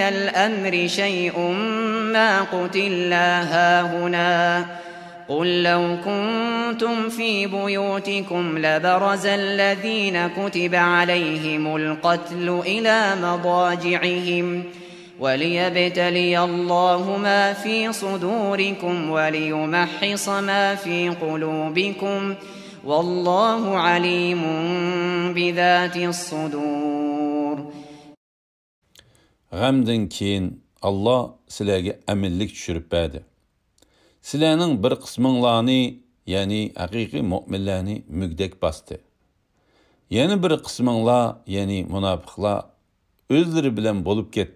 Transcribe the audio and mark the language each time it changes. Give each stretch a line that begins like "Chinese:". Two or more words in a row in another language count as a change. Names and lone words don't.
Arabic: الأمر شيء ما قتلنا هاهنا قل لو كنتم في بيوتكم لبرز الذين كتب عليهم القتل إلى مضاجعهم وليبتلي الله ما في صدوركم وليمحص ما في قلوبكم والله عليم بذات الصدور.
Uzbek: G'amdan keyin Allah sizlarga aminlik tushirib berdi. Sizlarning bir qisminglarni, ya'ni haqiqiy mu'minlarni mugdak bosdi. Yana bir qisminglar, ya'ni munofiqlar o'zlari bilan bo'lib ketdi.